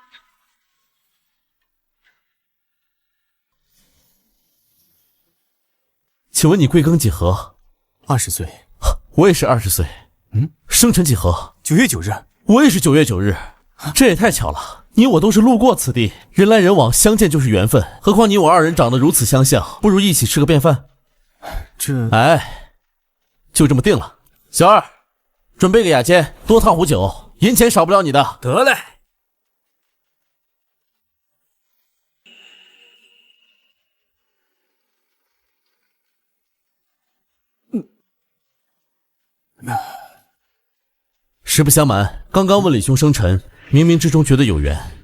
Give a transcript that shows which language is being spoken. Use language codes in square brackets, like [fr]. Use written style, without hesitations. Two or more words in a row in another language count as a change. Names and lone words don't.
[zh] 请問你貴庚幾何？20歲。我也是20歲。生辰幾何？9月9日。我也是9月9日。這也太巧了，你我都是路過此地，人來人往，相見就是緣分。何況你我二人長得如此相像，不如一起吃個便飯。哎，就這麼定了。小二，準備個雅間，多燙壺酒，銀錢少不了你的。得嘞。實不相瞞，剛剛問李兄生辰，冥冥之中覺得有緣。